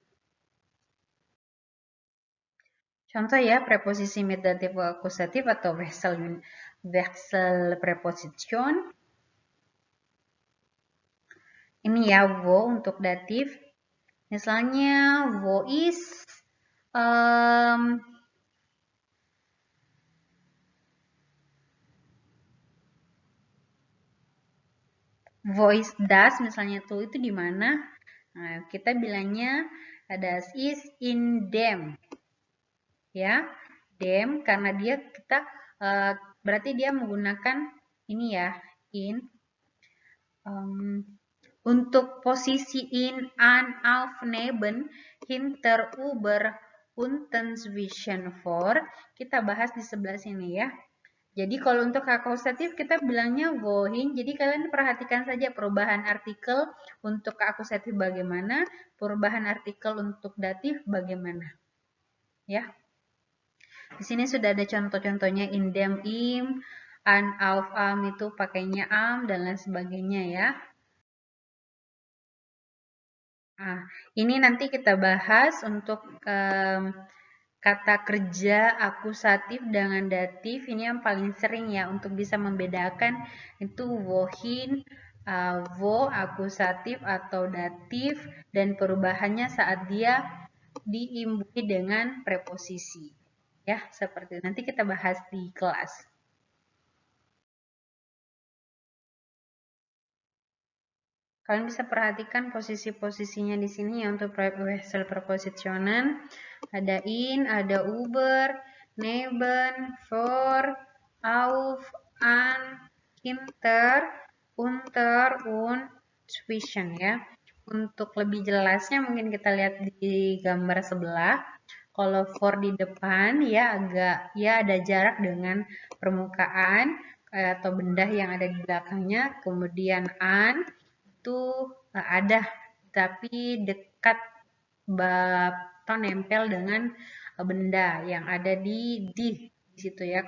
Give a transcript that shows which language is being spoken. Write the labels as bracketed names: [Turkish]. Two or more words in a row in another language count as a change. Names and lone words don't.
[Indonesian] Contoh ya, preposisi mit datif akusatif atau Wechselpreposition. Ini ya, wo untuk datif. Misalnya, [German] wo is voice das [Indonesian] misalnya tuh itu di mana? Nah, kita bilangnya [German] das is in dem. [Indonesian] Ya, dem karena dia berarti dia menggunakan ini ya, in. Untuk posisi [German] in, an, auf, neben, hinter, über, unten, zwischen, vor, [Indonesian] kita bahas di sebelah sini ya. Jadi kalau untuk akusatif kita bilangnya wohin. Jadi kalian perhatikan saja perubahan artikel untuk akusatif bagaimana, perubahan artikel untuk datif bagaimana. Ya. Di sini sudah ada contoh-contohnya [German] in dem, im, an, auf, am [Indonesian] itu pakainya am dan lain sebagainya ya. Nah, ini nanti kita bahas untuk kata kerja akusatif dengan datif. Ini yang paling sering ya untuk bisa membedakan itu [German] wohin, wo [Indonesian] akusatif atau datif dan perubahannya saat dia diimbuhi dengan preposisi. Ya, seperti nanti kita bahas di kelas. Kalian bisa perhatikan posisi-posisinya di sini ya untuk Wechselprepositionen. Ada in, ada [German] über, neben, vor, auf, an, hinter, unter, und zwischen [Indonesian] ya. untuk lebih jelasnya mungkin kita lihat di gambar sebelah. Kalau for di depan ya ada jarak dengan permukaan atau benda yang ada di belakangnya. Kemudian an itu ada tapi dekat atau nempel dengan benda yang ada di situ ya.